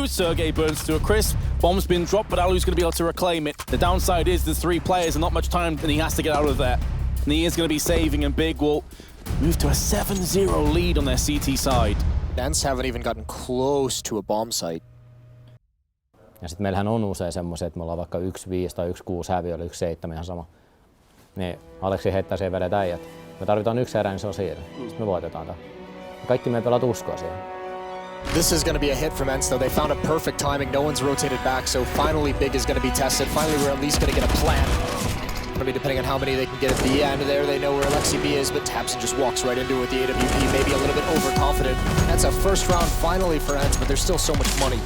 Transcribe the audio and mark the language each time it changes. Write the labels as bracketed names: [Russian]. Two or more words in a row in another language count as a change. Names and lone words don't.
[English] Sergey burns to a crisp. Bomb's been dropped, but Alu's going to be able to reclaim it. The downside is there's 3 players and not much time, and he has to get out of there. And he is going to be saving, and Big will move to a 7-0 lead on their CT side. ENCE haven't even gotten close to a bomb site. [Finnish] Ja sitten meillähän on usein semmoisia, että me ollaan vaikka 1-5 tai 1-6 häviö, oli 1-7 ihan sama. Niin Aleksi heittää siihen vedet äijät. Me tarvitaan 1 erä, niin se on siinä. Sitten me voitetaan tämä. Kaikki me pelaat uskoa siihen. [English] This is going to be a hit from ENCE, though. They found a perfect timing. No one's rotated back, so finally Big is going to be tested. Finally, we're at least going to get a plan. Going to be depending on how many they can get at the end there. They know where Alexi B is, but Tabson just walks right into it with the AWP, maybe a little bit overconfident. That's a first round finally for ENCE, but there's still so much money.